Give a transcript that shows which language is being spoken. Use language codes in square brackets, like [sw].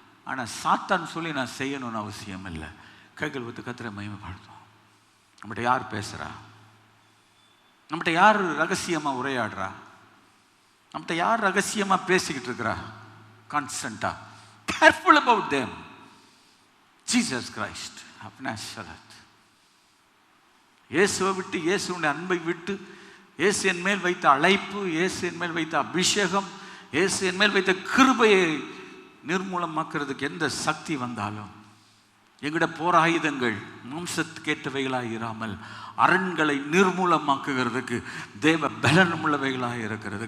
[ta] ஆனால் சாத்தான் சொல்லி நான் செய்யணும்னு அவசியம் இல்லை. கைகள் வைத்து கத்திர மகிமைப்படுத்தும். நம்மகிட்ட யார் பேசுகிறா, நம்மகிட்ட யார் ரகசியமாக உரையாடுறா, நம்மகிட்ட யார் ரகசியமாக பேசிக்கிட்டு இருக்கிறா கான்ஸ்டன்ட்டாக. [en] Careful about them. Jesus Christ of Nazareth. [ta] இயேசுவை விட்டு, இயேசுடைய அன்பை விட்டு, இயேசு என் மேல் வைத்த அழைப்பு, இயேசு என் மேல் வைத்த அபிஷேகம், இயேசு என் மேல் வைத்த கிருபையை நிர்மூலமாக்குறதுக்கு எந்த சக்தி வந்தாலும், எங்கட போராயுதங்கள் மாம்சத்துக்கேற்றவைகளாக இராமல் அரண்களை நிர்மூலமாக்குகிறதுக்கு தேவ பலன் உள்ளவைகளாக இருக்கிறது.